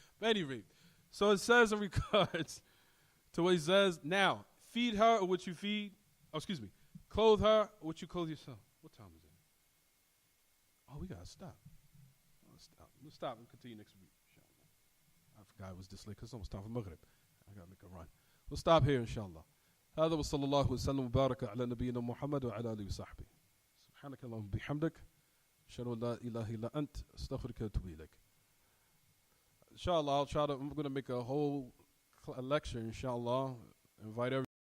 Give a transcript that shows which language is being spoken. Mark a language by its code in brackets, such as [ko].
[en] But anyway, so it says in regards to what he says, now, feed her or what you feed. Oh, excuse me. Clothe her or what you clothe yourself. What time is it? Oh, we got to stop. We'll stop and continue next week, inshallah. I forgot it was this late because it's almost time for Maghrib. I got to make a run. We'll stop here, inshallah. [ar] هذا وصلى الله وسلم وبارك على نبينا محمد وعلى آله وصحبه. سبحانك اللهم بحمدك. أشهد أن لا إله إلا أنت أستغفرك وأتوب إليك. [en] Inshallah, I'm going to make a whole lecture, inshallah. Invite everyone.